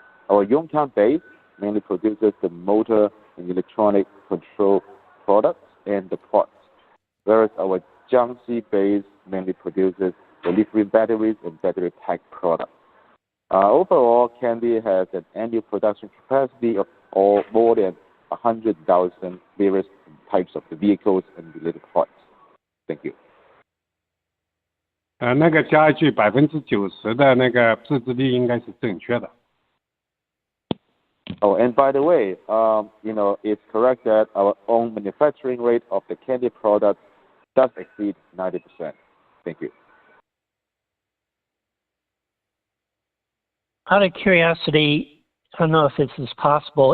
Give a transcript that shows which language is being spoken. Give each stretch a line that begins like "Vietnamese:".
English: Our Yongkang base mainly produces the motor and electronic control products and the parts, whereas our Jiangxi base mainly produces the lithium batteries and battery pack products. Overall, Kandi has an annual production capacity of more than 100,000 various types of the vehicles and related parts. Thank you.
Chinese: 那个加一句90%的那个自制力应该是正确的。
English: Oh, and by the way, it's correct that our own manufacturing rate of the Kandi product does exceed 90%. Thank you. Out of curiosity, I don't know if this is possible.